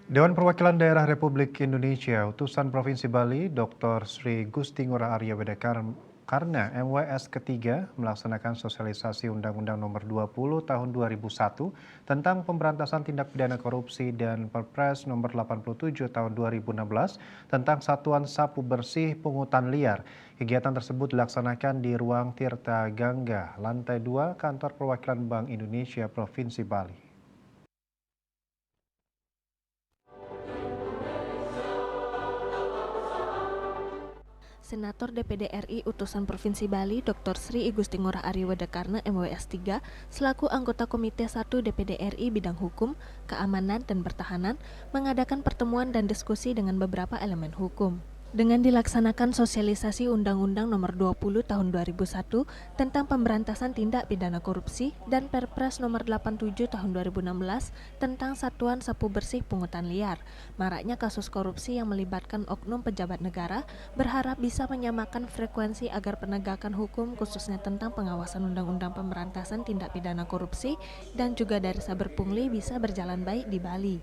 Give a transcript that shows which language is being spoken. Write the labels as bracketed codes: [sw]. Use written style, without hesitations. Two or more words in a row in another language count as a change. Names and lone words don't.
[id] Dewan Perwakilan Daerah Republik Indonesia, Utusan Provinsi Bali, Dr. Sri Gusti Ngurah Arya Wedakar karena MWS ketiga melaksanakan sosialisasi Undang-Undang Nomor 20 Tahun 2001 tentang pemberantasan tindak pidana korupsi dan Perpres Nomor 87 Tahun 2016 tentang Satuan Sapu Bersih Pungutan Liar. Kegiatan tersebut dilaksanakan di Ruang Tirta Gangga, lantai 2 Kantor Perwakilan Bank Indonesia Provinsi Bali. Senator DPD RI Utusan Provinsi Bali Dr. Sri Gusti Ngurah Arya Wedakar MWS 3 selaku anggota Komite 1 DPD RI bidang hukum, keamanan, dan pertahanan mengadakan pertemuan dan diskusi dengan beberapa elemen hukum. Dengan dilaksanakan sosialisasi Undang-Undang Nomor 20 Tahun 2001 tentang pemberantasan tindak pidana korupsi dan Perpres Nomor 87 Tahun 2016 tentang Satuan Sapu Bersih Pungutan Liar, maraknya kasus korupsi yang melibatkan oknum pejabat negara berharap bisa menyamakan frekuensi agar penegakan hukum khususnya tentang pengawasan Undang-Undang Pemberantasan Tindak Pidana Korupsi dan juga dari Saber Pungli bisa berjalan baik di Bali.